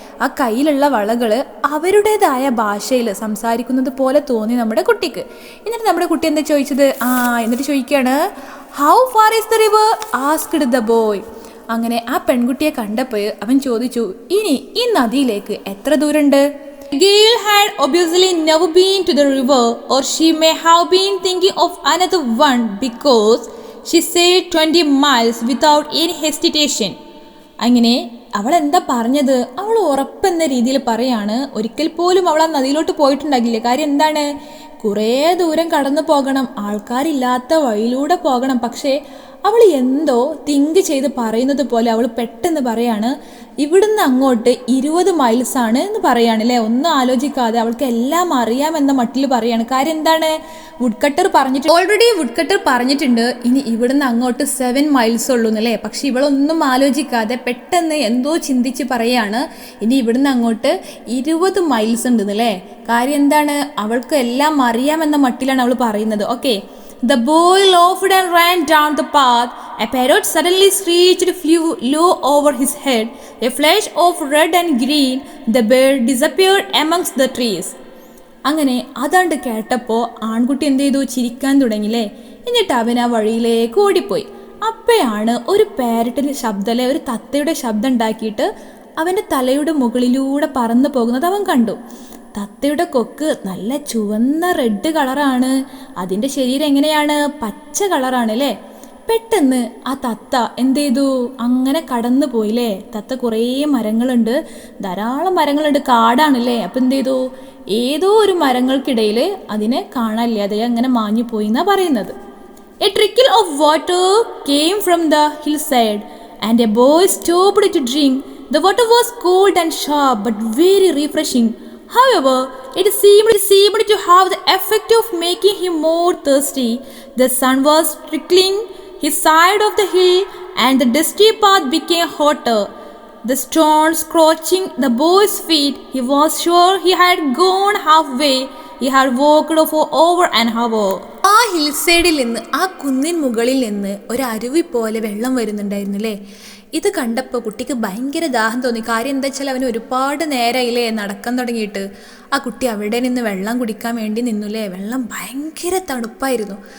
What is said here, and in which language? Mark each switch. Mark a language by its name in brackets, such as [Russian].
[Malayalam] ആ കയ്യിലുള്ള വളകൾ അവരുടേതായ ഭാഷയിൽ സംസാരിക്കുന്നത് പോലെ തോന്നി നമ്മുടെ കുട്ടിക്ക്. എന്നിട്ട് നമ്മുടെ കുട്ടി എന്താ ചോദിച്ചത്, എന്നിട്ട് ചോദിക്കുകയാണ്, [English] How far is the river asked the boy. [Malayalam] അങ്ങനെ ആ പെൺകുട്ടിയെ കണ്ടപ്പോൾ അവൻ ചോദിച്ചു, ഇനി ഈ നദിയിലേക്ക് എത്ര ദൂരമുണ്ട്? [English] Gail had obviously never been to the river, or she may have been thinking of another one because she said 20 miles without any hesitation. [Malayalam] അങ്ങനെ അവൾ എന്താ പറഞ്ഞത്? അവൾ ഉറപ്പെന്ന രീതിയിൽ പറയാണ്. ഒരിക്കൽ പോലും അവൾ ആ നദിയിലോട്ട് പോയിട്ടുണ്ടാകില്ല. കാര്യം എന്താണ്? കുറേ ദൂരം കടന്നു പോകണം, ആൾക്കാരില്ലാത്ത വഴിയിലൂടെ പോകണം. പക്ഷേ അവൾ എന്തോ തിങ്ക് ചെയ്ത് പറയുന്നത് പോലെ അവൾ പെട്ടെന്ന് പറയാണ്, ഇവിടുന്ന് അങ്ങോട്ട് 20 മൈൽസാണ് എന്ന് പറയാണ് അല്ലേ. ഒന്നും ആലോചിക്കാതെ അവൾക്ക് എല്ലാം അറിയാമെന്ന മട്ടിൽ പറയാണ്. കാര്യം എന്താണ്? ഓൾറെഡി വുഡ് കട്ടർ പറഞ്ഞിട്ടുണ്ട് ഇനി ഇവിടുന്ന് അങ്ങോട്ട് 7 മൈൽസ് ഉള്ളൂ എന്നല്ലേ. പക്ഷെ ഇവളൊന്നും ആലോചിക്കാതെ പെട്ടെന്ന് എന്തോ ചിന്തിച്ച് പറയാണ്, ഇനി ഇവിടുന്ന് അങ്ങോട്ട് 20 മൈൽസ് ഉണ്ട് എന്നല്ലേ. കാര്യം എന്താണ്? അവൾക്ക് എല്ലാം അറിയാമെന്ന മട്ടിലാണ് അവൾ പറയുന്നത്. Okay. [English] The boy laughed and ran down the path. A parrot suddenly screeched, flew low over his head. A flash of red and green. The bird disappeared amongst the trees. [Malayalam] അങ്ങനെ അതാണ്ട് കേട്ടപ്പോൾ ആൺകുട്ടി എന്ത് ചെയ്തു? ചിരിക്കാൻ തുടങ്ങിയില്ലേ. എന്നിട്ട് അവൻ ആ വഴിയിലേക്ക് ഓടിപ്പോയി. അപ്പോഴാണ് ഒരു പാരറ്റിന്റെ ശബ്ദം, ഒരു തത്തയുടെ ശബ്ദം ഉണ്ടാക്കിയിട്ട് അവൻ്റെ തലയുടെ മുകളിലൂടെ പറന്നു പോകുന്നത് അവൻ കണ്ടു. തത്തയുടെ കൊക്ക് നല്ല ചുവന്ന റെഡ് കളറാണ്, അതിൻ്റെ ശരീരം എങ്ങനെയാണ്? പച്ച കളറാണ് അല്ലേ. പെട്ടെന്ന് ആ തത്ത എന്ത് ചെയ്തു? അങ്ങനെ കടന്നു പോയില്ലേ. തത്ത കുറേ മരങ്ങളുണ്ട്, ധാരാളം മരങ്ങളുണ്ട്, കാടാണല്ലേ. അപ്പം എന്ത് ചെയ്തു? ഏതോ ഒരു മരങ്ങൾക്കിടയിൽ അതിനെ കാണാനില്ല, അതേ അങ്ങനെ മാഞ്ഞു പോയി എന്നാണ് പറയുന്നത്. [English] A trickle of water came from the hillside and a boy stopped to drink. The water was cold and sharp but very refreshing. However, it seemed to have the effect of making him more thirsty. The sun was trickling his side of the hill and the dusty path became hotter. The stones scorching the boy's feet. He was sure he had gone halfway. He had walked for over an hour. [Malayalam] ആ hill സൈഡിൽ നിന്ന്, ആ കുന്നിൻ മുകളിൽ നിന്ന് ഒരു അരുവി പോലെ വെള്ളം വരുന്നുണ്ടായിരുന്നു അല്ലേ. ഇത് കണ്ടപ്പോൾ കുട്ടിക്ക് ഭയങ്കര ദാഹം തോന്നി. കാര്യം എന്താ വെച്ചാൽ അവന് ഒരുപാട് നേരമായില്ലേ നടക്കാൻ തുടങ്ങിയിട്ട്. ആ കുട്ടി അവിടെ നിന്ന് വെള്ളം കുടിക്കാൻ വേണ്ടി നിന്നുല്ലേ. വെള്ളം ഭയങ്കര തണുപ്പായിരുന്നു.